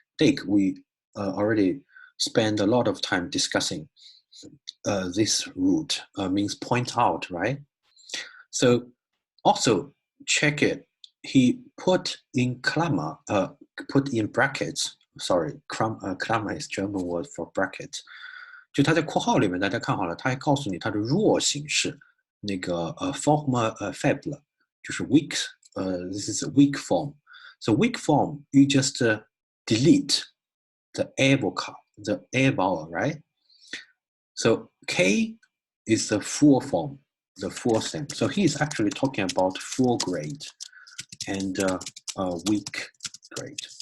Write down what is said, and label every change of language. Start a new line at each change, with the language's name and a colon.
English: Dake we already spend a lot of time discussing. This root means point out, right? So also check it. He put in Klammer, put in brackets. Sorry, Klammer is German word for bracket.
Chinese: 就它在括号里面，大家看好了，它还告诉你它的弱形式，那个forma faible 就是 weak.
English: This is a weak form. So weak form, you just delete the air vocal, the air vowel, right? So K is the full form, the full stem. So he is actually talking about full grade and weak grade.